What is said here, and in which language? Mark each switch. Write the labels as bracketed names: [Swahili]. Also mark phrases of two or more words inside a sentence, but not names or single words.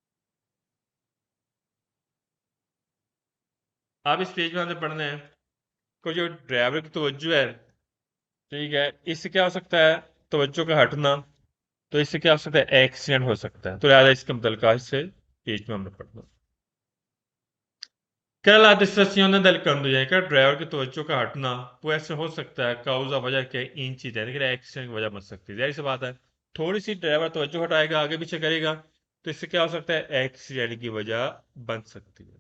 [Urdu] اب اس پیج میں ہم نے پڑھنا ہے کو جو ڈرائیور کی توجہ ہے، ٹھیک ہے، اس سے کیا ہو سکتا ہے، توجہ کا ہٹنا، تو اس سے کیا ہو سکتا ہے، ایکسیڈنٹ ہو سکتا ہے، تو لہٰذا اس کا متعلقہ اس سے پیج میں ہم نے پڑھنا. کیا [Italian] la distrazione del conducente [Urdu] کا ڈرائیور کی توجہ کا ہٹنا وہ ایسے ہو سکتا ہے کاؤزا وجہ کے ان چیزیں، لیکن ایکسیڈنٹ کی وجہ بن سکتی ہے، ظاہر سی بات ہے، تھوڑی سی ڈرائیور توجہ ہٹائے گا آگے پیچھے کرے گا تو اس سے کیا ہو سکتا ہے، ایکسیڈنٹ کی وجہ بن سکتی ہے.